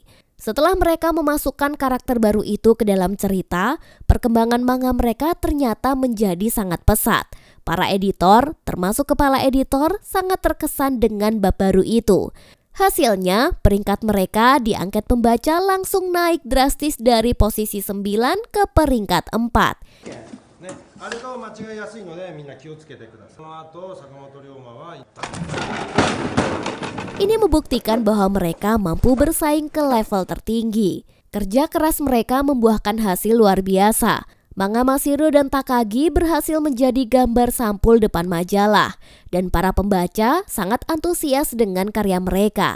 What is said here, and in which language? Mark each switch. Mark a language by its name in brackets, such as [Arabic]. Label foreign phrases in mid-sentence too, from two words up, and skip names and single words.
[Indonesian] Setelah mereka memasukkan karakter baru itu ke dalam cerita, perkembangan manga mereka ternyata menjadi sangat pesat. Para editor, termasuk kepala editor, sangat terkesan dengan bab baru itu. Hasilnya, peringkat mereka di angket pembaca langsung naik drastis dari posisi 9 ke peringkat 4. [Japanese] あれと間違いやすいのでみんな気をつけてください。その後坂本龍馬は [Indonesian] Ini membuktikan bahwa mereka mampu bersaing ke level tertinggi. Kerja keras mereka membuahkan hasil luar biasa. Manga Mashiro dan Takagi berhasil menjadi gambar sampul depan majalah, dan para pembaca sangat antusias dengan karya mereka.